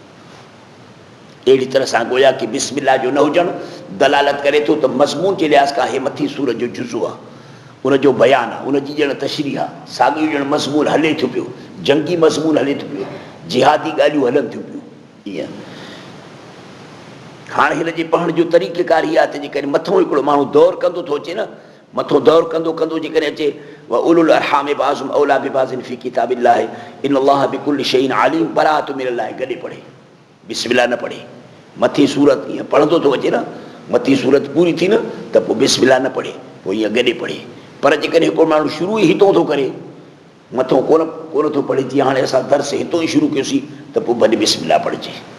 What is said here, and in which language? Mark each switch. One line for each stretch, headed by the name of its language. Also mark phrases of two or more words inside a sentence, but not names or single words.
Sindhi: अहिड़ी तरह सां गोया कि बिस्मिल्लाह जो न हुजणु दलालत करे थो त मज़मून जे लिहाज़ खां हे मथी सूरत जो जुज़ो आहे, उनजो बयानु आहे, उनजी ॼण तशरीह आहे, साॻियो ॼण मज़मून हले थो पियो, जंगी मज़मून हले थो पियो, जिहादी ॻाल्हियूं हलनि थियूं पियूं। ईअं हाणे हिन जे पढ़ण जो तरीक़ेकार इहा आहे त जेकॾहिं मथो हिकिड़ो माण्हू दौर कंदो थो अचे न, मथो दौर कंदो कंदो जेकॾहिं अचे
Arabic: وأولو الأرحام بعضهم أولى ببعض في كتاب الله إن الله بكل شيء عليم براءة من الله
Sindhi: गॾे पढ़े, बिस्मिल्लाह न पढ़े। मथी सूरत ईअं पढ़ंदो थो अचे न, मथी सूरत पूरी थी न त पोइ बिस्मिल्लाह न पढ़े, पोइ ईअं गॾे पढ़े। पर जेकॾहिं हिकिड़ो माण्हू शुरू ई हितो थो करे, मथो कोन थो पढ़े, जीअं हाणे असां दर्स हितो ई शुरू कयोसीं त पोइ भले बिस्मिल्लाह पढ़िजे।